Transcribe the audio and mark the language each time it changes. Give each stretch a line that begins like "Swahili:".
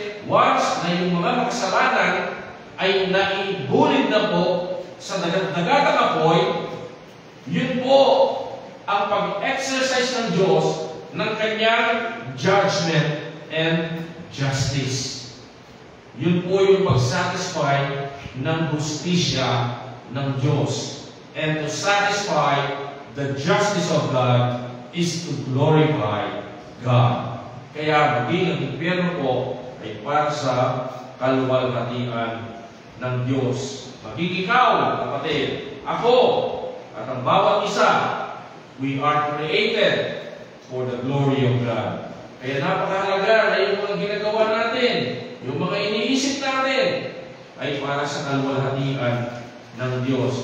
Filipino: once na yung mga makasalanan ay naibulid na po sa dagatang apoy, yun po ang pag-exercise ng Diyos ng kanyang
English: judgment and justice.
Filipino: Yun po yung pag-satisfy ng hustisya ng Diyos.
English: And to satisfy the justice of God is to glorify God.
Filipino: Kaya maging ang impyerno po ay para sa kaluwalhatian ng Diyos. Maging ikaw, kapatid, ako, at ang bawat isa,
English: we are created for the glory of God.
Filipino: Kaya napakahalaga na yung mga ginagawa natin, yung mga iniisip natin, ay para sa kaluwalhatian ng Diyos.